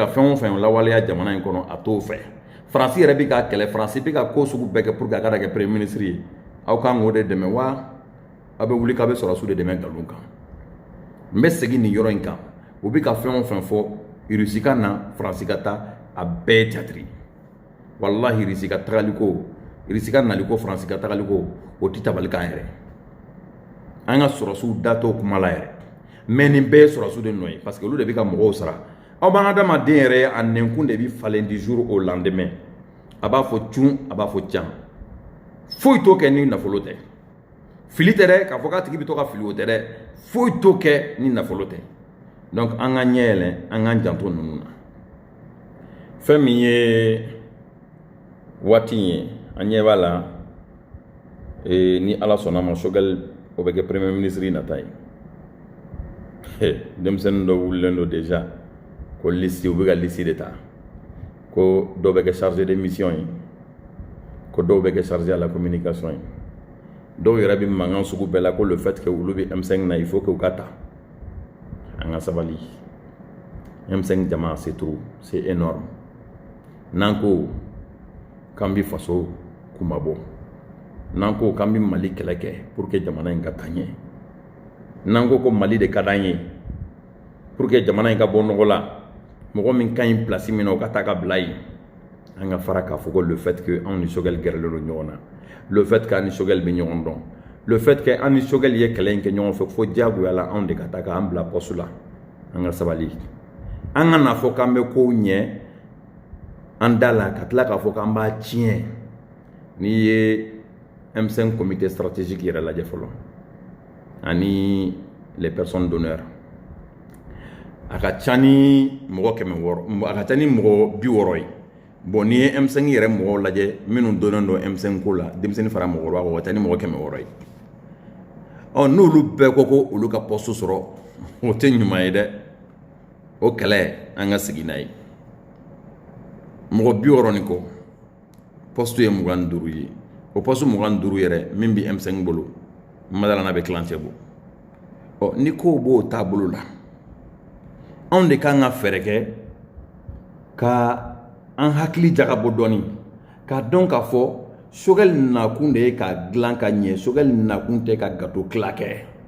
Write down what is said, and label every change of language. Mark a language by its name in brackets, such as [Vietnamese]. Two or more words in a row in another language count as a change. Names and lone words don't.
[Bambara] fɛn o fɛn lawaleya jamana in kɔnɔ a t'o fɛ France yɛrɛ bɛ k'a kɛlɛ France bɛ ka ko sugu bɛɛ kɛ [French] pour que [Bambara] a kana kɛ [French] premier ministre [Bambara] ye aw kan k'o de dɛmɛ wa aw bɛ wuli k'a bɛ sɔrɔsiw de dɛmɛ nkalon kan n bɛ segin nin yɔrɔ in kan u bɛ ka fɛn o fɛn fɔ Russie ka na France ka taa a bɛɛ ye théâtre wallahi Russie ka tagali ko Russie ka nali ko France ka tagali ko o tɛ tabali kan yɛrɛ an ka sɔrɔsiw da t'o kuma la yɛrɛ mais nin bɛɛ ye sɔrɔsiw de nɔ ye [French] parce que [Bambara] olu de bɛ ka mɔgɔw sara. Aw b'an adamaden yɛrɛ a nɛnkun de bɛ falen [French] du jour au lendemain [Bambara] a b'a fɔ cun a b'a fɔ can foyi t'o kɛ ni nafolo tɛ fili tɛ dɛ k'a fɔ k'a tigi bɛ to ka fili o tɛ dɛ foyi t'o kɛ ni nafolo tɛ donc an ka ɲɛ yɛlɛ an k'an janto ninnu na fɛn min ye waati in ye an ɲɛ b'a la ni Ala sɔnna ma Sogɛl o bɛ kɛ [French] premier ministre [Bambara] nata ye denmisɛnnin dɔ wulilen don déjà ko liste u bɛ ka liste de ta ko dɔw bɛ kɛ [French] chargé de mission [Bambara] ye ko dɔw bɛ kɛ [French] chargé à la communication [Bambara] ye dɔw yɛrɛ bɛ mankan sugu bɛɛ la ko [French] le fait que [Bambara] olu bɛ M5 na [French] il faut que [Bambara] u ka ta an ka sabali M5 jama [French] c'est trop c'est énorme [Bambara] n'an ko k'an bɛ faso kumabɔ n'an ko k'an bɛ Mali kɛlɛ kɛ [French] pour que [Bambara] jamana in ka taa ɲɛ n'an ko Mali de ka d'an ye [French] pour que [Bambara] jamana in ka bɔ nɔgɔ la mɔgɔ min ka ɲi place min na o ka taa ka bila yen an ka fara k'a fɔ ko [French] le fait que [Bambara] anw ni Sogɛl gɛrɛlen don ɲɔgɔn na [French] le fait que [Bambara] an ni Sogɛl bɛ ɲɔgɔn dɔn [French] le fait que [Bambara] an ni Sogɛl ye kɛlɛ in kɛ ɲɔgɔn fɛ fo diyagoya la anw de ka taa k'an bila poste la an ka sabali an ka na fɔ k'an bɛ kow ɲɛ an da la ka tila k'a fɔ k'an b'a tiɲɛ n'i ye M5 [French] comité stratégique [Bambara] yɛrɛ lajɛ fɔlɔ ani [French] les personnes d'honneur [Bambara] a ka ca ni mɔgɔ 600 a ka ca ni mɔgɔ 60 ye bon n'i ye M5 yɛrɛ mɔgɔw lajɛ minnu donnen don M5 ko la denmisɛnnin fara mɔgɔkɔrɔba kan o ka ca ni mɔgɔ 600 ye n'olu bɛɛ ko ko olu ka poste sɔrɔ o tɛ ɲuman ye dɛ o kɛlɛ an ka sigi n'a ye mɔgɔ 60 nin kɔ poste ye 25 ye o poste 25 yɛrɛ min bɛ M5 bolo madala n'a bɛ kilancɛ bɔ ni ko b'o taabolo la anw de kan ka fɛɛrɛ kɛ ka an hakili jagabɔ dɔɔni k'a dɔn k'a fɔ sogɛli nakun de ye ka dilan ka ɲɛ, sogɛli nakun tɛ ka gâteau tila kɛ.